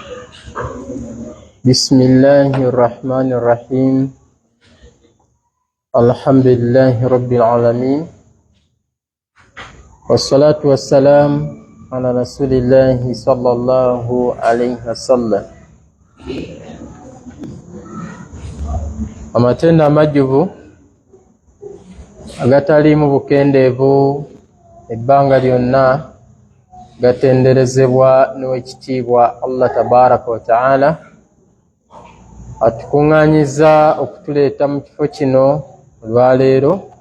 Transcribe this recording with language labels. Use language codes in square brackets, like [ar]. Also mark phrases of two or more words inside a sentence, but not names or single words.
[ar] بسم الله الرحمن الرحيم الحمد لله رب العالمين والصلاة والسلام على رسول الله صلى الله عليه وسلم. [lg] Amatenda amajjuvu agataliimu bukendeevu ebbanga lyonna gatenderezebwa n'owekitiibwa Allah [ar] تبارك وتعالى [lg] atukuŋŋaanyiza okutuleeta mu kifo kino olwaleero.